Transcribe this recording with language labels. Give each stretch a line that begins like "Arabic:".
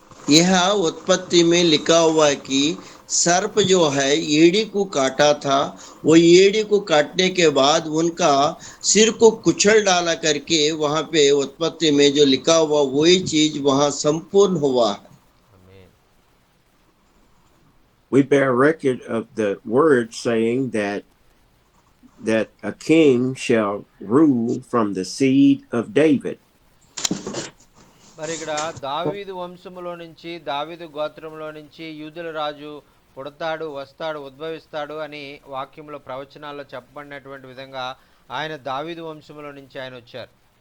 Hindi: यह उत्पत्ति में लिखा हुआ है कि सर्प जो है एड़ी को काटा था, वो एड़ी को काटने के बाद उनका सिर को कुचल डाला करके वहां पे उत्पत्ति में जो लिखा हुआ वही चीज वहां संपूर्ण हुआ है.
Telugu: ఆమేన్.
English: We bear record of the word saying that a king shall rule from the seed of David.
Telugu: మరి ఇక్కడ దావీదు వంశములో నుంచి దావీదు గోత్రంలో నుంచి యూదుల రాజు పుడతాడు, వస్తాడు, ఉద్భవిస్తాడు అని వాక్యంలో ప్రవచనాల్లో చెప్పబడినటువంటి విధంగా ఆయన దావీదు వంశములో నుంచి ఆయన వచ్చారు.